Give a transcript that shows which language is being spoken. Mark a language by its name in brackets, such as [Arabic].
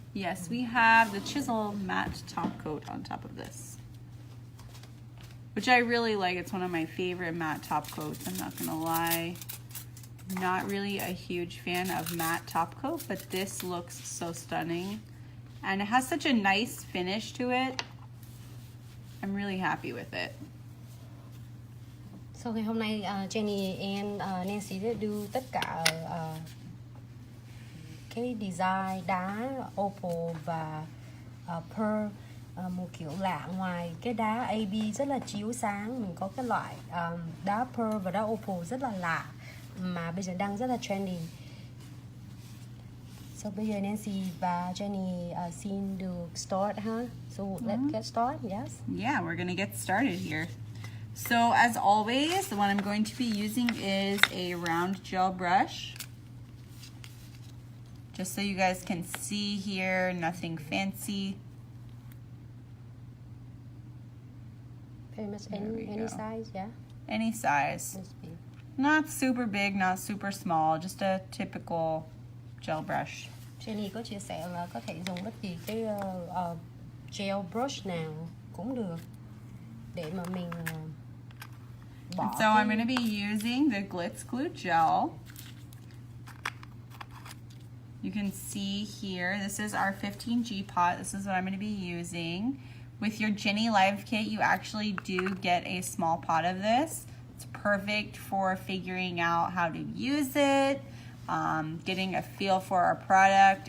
[English] Yes, we have the Chisel matte top coat on top of this, which I really like. It's one of my favorite matte top coats, I'm not gonna lie. Not really a huge fan of matte top coat, but this looks so stunning. And it has such a nice finish to it. I'm really happy with it. [Vietnamese] So ngày hôm nay Jenny and Nancy đã đưa tất cả cái design đá opal và pearl một kiểu lạ. Ngoài cái đá AB rất là chiếu sáng, mình có cái loại đá pearl và đá opal rất là lạ mà bây giờ đang rất là trendy. So bây giờ Nancy và Jenny xin được start ha. [English] So let's get started, yes? Yeah, we're gonna get started here. So as always, the one I'm going to be using is a round gel brush. Just so you guys can see here, nothing fancy. Pretty much any size, yeah? Any size. Not super big, not super small, just a typical gel brush. [Vietnamese] Jenny có chia sẻ là có thể dùng bất kỳ cái gel brush nào cũng được để mà mình bỏ. [English] So I'm going to be using the Glitz glue gel. You can see here, this is our 15G pot. This is what I'm going to be using. With your Jenny Live kit, you actually do get a small pot of this. It's perfect for figuring out how to use it, getting a feel for our product.